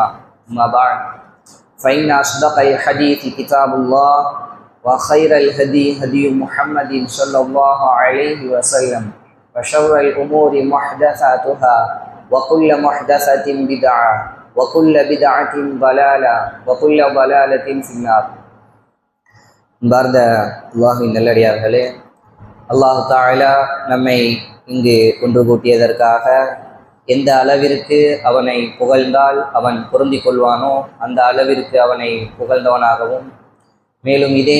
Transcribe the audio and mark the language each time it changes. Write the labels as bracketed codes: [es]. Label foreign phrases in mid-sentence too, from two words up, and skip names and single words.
[ar] أما بعد فإن أصدق الحديث كتاب الله وخير الهدي هدي محمد صلى الله عليه وسلم وشر الأمور محدثاتها وكل محدثة بدعة وكل بدعة ضلالة وكل ضلالة في النار. [ta] பாரத அல்லாஹ்வின் நல்லடியார்களே, [ar] الله تعالى [ta] நம்மை இங்கு ஒன்று கூட்டியதற்காக எந்த அளவிற்கு அவனை புகழ்ந்தால் அவன் பொருந்திக் கொள்வானோ அந்த அளவிற்கு அவனை புகழ்ந்தவனாகவும், மேலும் இதே